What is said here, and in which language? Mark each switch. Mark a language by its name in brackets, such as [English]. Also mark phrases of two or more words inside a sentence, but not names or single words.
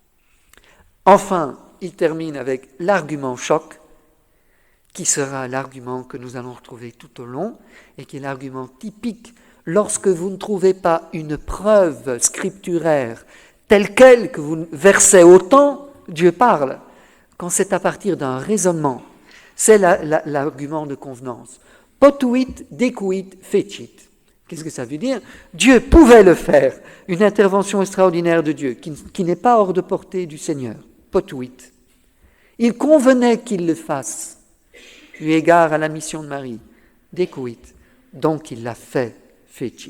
[French] Enfin, il termine avec l'argument choc, qui sera l'argument que nous allons retrouver tout au long, et qui est l'argument typique lorsque vous ne trouvez pas une preuve scripturaire telle quelle que vous versez autant, Dieu parle. Quand c'est à partir d'un raisonnement, c'est l'argument de convenance. [Latin] Potuit, decuit, fecit. [French] Qu'est-ce que ça veut dire? Dieu pouvait le faire, une intervention extraordinaire de Dieu, qui n'est pas hors de portée du Seigneur. Potuit. Il convenait qu'il le fasse, eu égard à la mission de Marie. Decuit. Donc il l'a fait, fecit.